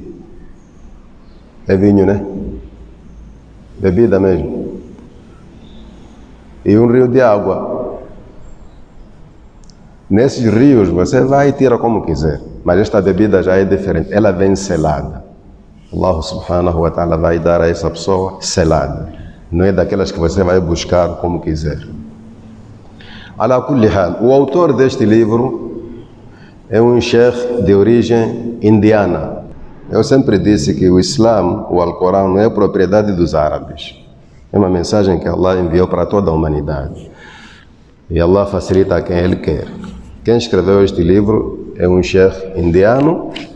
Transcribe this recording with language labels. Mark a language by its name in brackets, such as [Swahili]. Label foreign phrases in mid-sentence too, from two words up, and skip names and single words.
[Portuguese] é vinho, né? Bebida mesmo. E um rio de água. Nesses rios você vai e tira como quiser. Mas esta bebida já é diferente. Ela vem selada. Allah [Arabic] سبحانه وتعالى [Portuguese] vai dar a essa pessoa selada. Não é daquelas que você vai buscar como quiser. [Arabic] على كل حال, [Portuguese] o autor deste livro é um sheikh de origem indiana. Eu sempre disse que o Islã, o Alcorão, não é propriedade dos árabes. É uma mensagem que Allah enviou para toda a humanidade. E Allah facilita a quem Ele quer. Quem escreveu este livro é um sheikh indiano.